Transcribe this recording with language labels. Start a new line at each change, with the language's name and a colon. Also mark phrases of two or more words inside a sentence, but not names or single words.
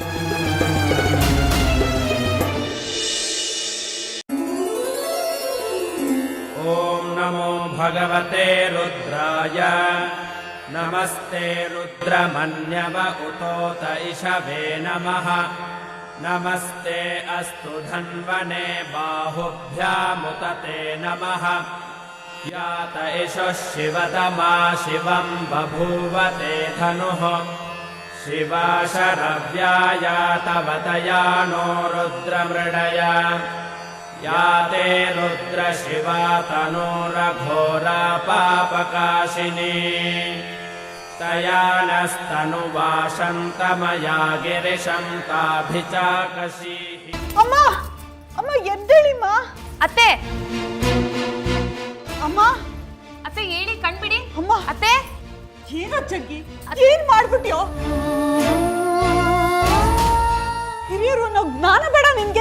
Sanskrit: ಓಂ ನಮೋ ಭಗವತೆ ರುದ್ರಾಯ ನಮಸ್ತೆ ರುದ್ರಮನ್ಯವ ಉತೋತ ಇಷವೇ ನಮಃ ನಮಸ್ತೆ ಅಸ್ತು ಧನ್ವನೆ ಬಾಹುಭ್ಯಾಮುತತೆ ನಮಃ यात एषः शिवतमा शिवं बभूव ते धनुः शिवा शरव्याया तव तया नो रुद्रमृडया या ते रुद्रशिवा तनूरघोरा पापकाशिनी तया नस्तनुवाशन्तमया गिरिशं ताभिचाकशीः
Kannada: ಅಮ್ಮ ಅಮ್ಮ ಎದ್ದೇಳಿಮ್ಮ. ಅತ್ತೆ ಅಮ್ಮ ಅತ್ತೆ ಹೇಳಿ ಕಣ್ಬಿಡಿ. ಅಮ್ಮ ಅತ್ತೆ ಏನೋ ಜಗ್ಗಿ ಏನ್ ಮಾಡ್ಬಿಟ್ಯೋ? ಹಿರಿಯರು ಅನ್ನೋ ಜ್ಞಾನ ಬೇಡ ನಿನ್ಗೆ?